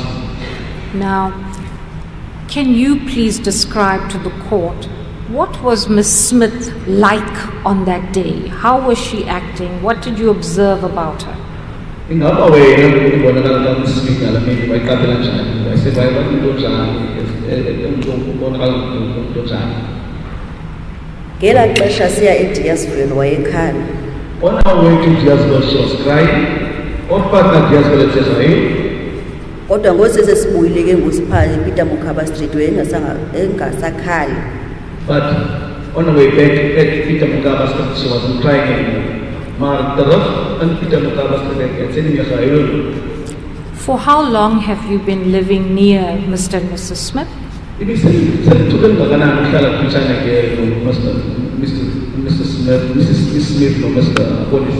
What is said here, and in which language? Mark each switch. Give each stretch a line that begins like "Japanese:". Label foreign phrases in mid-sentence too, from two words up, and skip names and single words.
English: Now, can you please describe to the court what was Miss Smith like on that day? How was she acting? What did you observe about her? In our way, I want to speak. I mean, I said, I want to go to
Xhosa: Ngela xesha siya eDeersville wayekhala.
English: On our way to Deersville, she was crying.
Xhosa: Kodwa ngosesesibuyile ke ngusiphala ePeter Mokaba Street engasakhali.
English: But on the way back at Peter Mokaba Street, she wasn't crying anymore. For how long have you been living near Mr. and Mrs. Smith? Mrs. Smith, Mr. Police.